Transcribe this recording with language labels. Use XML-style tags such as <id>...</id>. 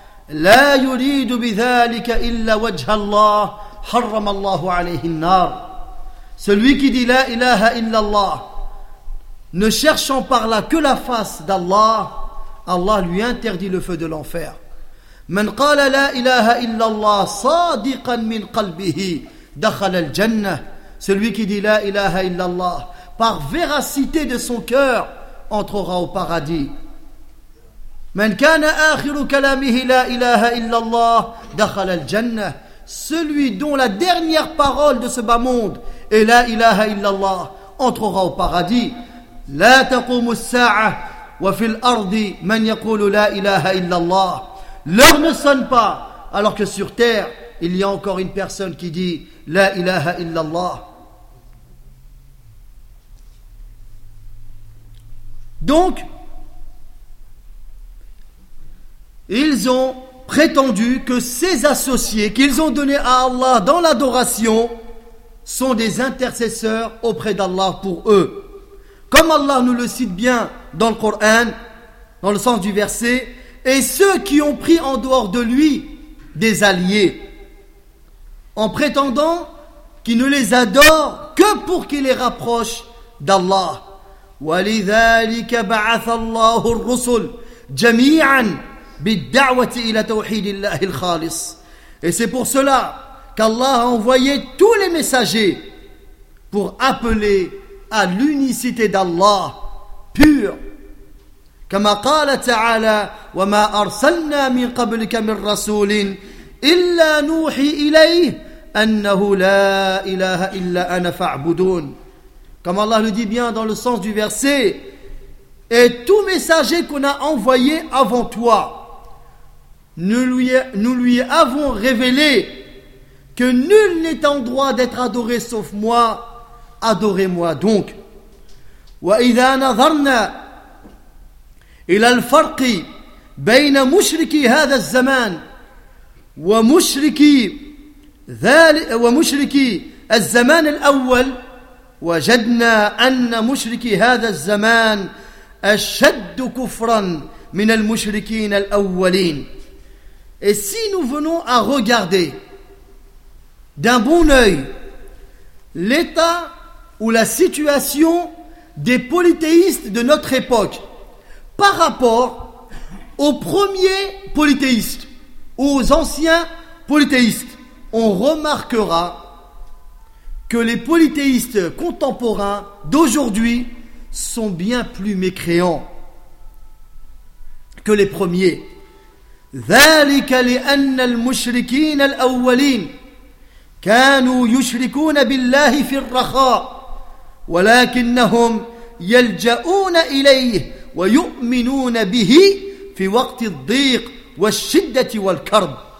<ar>لا يريد بذلك إلا وجه الله حرم الله عليه النار.</ar> <fr>Celui qui dit la ilaha illallah, ne cherchant par là que la face d'Allah, Allah lui interdit le feu de l'enfer.</fr> <ar>من قال لا إله إلا الله صادقا من قلبه دخل الجنة.</ar> <fr>Celui qui dit la ilaha illallah par véracité de son cœur entrera au paradis.</fr> <ar>من كان آخر كلامه لا إله إلا الله دخل الجنة.</ar> <fr>Celui dont la dernière parole de ce bas monde est la ilaha illallah entrera au paradis.</fr> <ar>لا تقوم الساعة وفي الأرض من يقول لا إله إلا الله.</ar> <fr>L'heure ne sonne pas alors que sur terre il y a encore une personne qui dit la ilaha illallah. Donc, ils ont prétendu que ces associés qu'ils ont donnés à Allah dans l'adoration sont des intercesseurs auprès d'Allah pour eux. Comme Allah nous le cite bien dans le Coran, dans le sens du verset, et ceux qui ont pris en dehors de lui des alliés, en prétendant qu'il ne les adore que pour qu'ils les rapprochent d'Allah.</fr> <ar>ولذلك بعث الله الرسل جميعا بالدعوة إلى توحيد الله الخالص.</ar> <fr>Et c'est pour cela qu'Allah a envoyé tous les messagers pour appeler à l'unicité d'Allah pure.</fr> <ar>كما قال تعالى وما أرسلنا من قبلك من رسول إلا نوحي إليه أنه لا إله إلا أنا فاعبدون.</ar> <fr>Comme Allah le dit bien dans le sens du verset, et tout messager qu'on a envoyé avant toi, nous lui avons révélé que nul n'est en droit d'être adoré sauf moi, adorez-moi donc.</fr> <ar>وَإِذَا نَظَرْنَا إِلَى الْفَرْقِ بَيْنَ مُشْرِكِ هَذَا الزَّمَانِ وَمُشْرِكِ الزَّمَانِ الْأَوَّلِ وجدنا أن مشرك هذا الزمان أشد كفرا من المشركين الأولين.</ar> <fr>Et si nous venons à regarder d'un bon œil l'état ou la situation des polythéistes de notre époque par rapport aux premiers polythéistes, aux anciens polythéistes, on remarquera que les polythéistes contemporains d'aujourd'hui sont bien plus mécréants que les premiers.</fr> <ar>ذلك لأن المشركين الأولين كانوا يشركون بالله في الرخاء ولكنهم يلجؤون إليه ويؤمنون به في وقت الضيق والشدة والكرب.</ar>